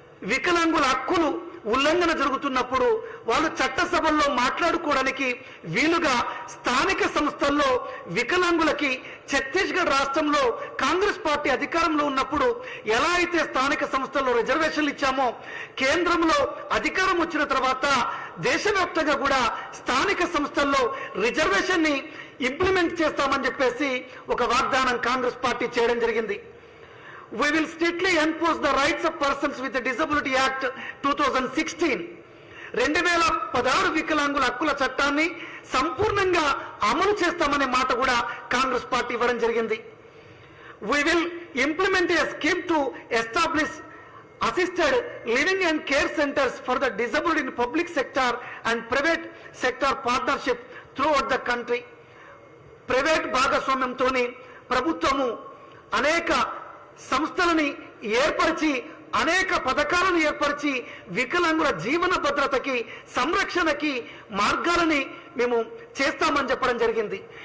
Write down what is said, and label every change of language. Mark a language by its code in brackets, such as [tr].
[te] వికలాంగుల హక్కులు ఉల్లంఘన జరుగుతున్నప్పుడు వాళ్ళు చట్టసభల్లో మాట్లాడుకోవడానికి వీలుగా స్థానిక సంస్థల్లో వికలాంగులకి ఛత్తీస్గఢ్ రాష్ట్రంలో కాంగ్రెస్ పార్టీ అధికారంలో ఉన్నప్పుడు ఎలా అయితే స్థానిక సంస్థల్లో రిజర్వేషన్లు ఇచ్చామో, కేంద్రంలో అధికారం వచ్చిన తర్వాత దేశవ్యాప్తంగా కూడా స్థానిక సంస్థల్లో రిజర్వేషన్ని ఇంప్లిమెంట్ చేస్తామని చెప్పేసి ఒక వాగ్దానం కాంగ్రెస్ పార్టీ చేయడం జరిగింది. [en] We will strictly enforce the rights of persons with a disability act 2016. [te] 2016 వికలాంగుల హక్కుల చట్టాన్ని సంపూర్ణంగా అమలు చేస్తామనే మాట కూడా కాంగ్రెస్ పార్టీ ఇవ్వడం జరిగింది. [en] We will implement a scheme to establish assisted living and care centers for the disabled in public sector and private sector partnership throughout the country. [te] Private భాగస్వామ్యంతోని ప్రభుత్వము అనేక సంస్థలని ఏర్పరిచి, అనేక పథకాలను ఏర్పరిచి వికలాంగుల జీవన భద్రతకి, సంరక్షణకి మార్గాలని మేము చేస్తామని చెప్పడం జరిగింది.